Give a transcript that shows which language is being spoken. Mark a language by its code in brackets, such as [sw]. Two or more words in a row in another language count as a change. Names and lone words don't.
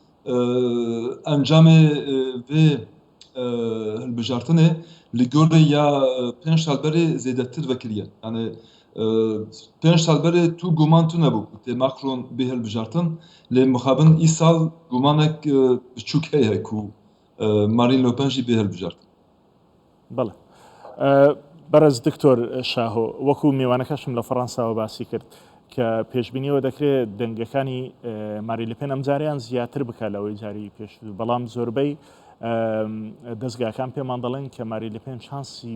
[ku] encamê vê hilbijartinê li gorî ya 5 sal berê zêdetir vekiriye yani 5 sal berê tu guman tu nebû tê Macron bê hilbijartin lê mixabin îsal gumanek biçûk heye ku Marine Le Pen jî bê hilbijartin [ckb] بەڵێ بەرز دکتۆر شاهۆ وەکو میوانەکەشم لە فەڕەنساوە باسی کرد کە پێشببینیەوە دەکرێت دەنگەکانی ماری لە پێن ئەم جاریان زیاتر بکە لەوەی جاری پێش بەڵام زۆربەی دەستگاکان پێمان دەڵێن کە ماری لە پێن چانسی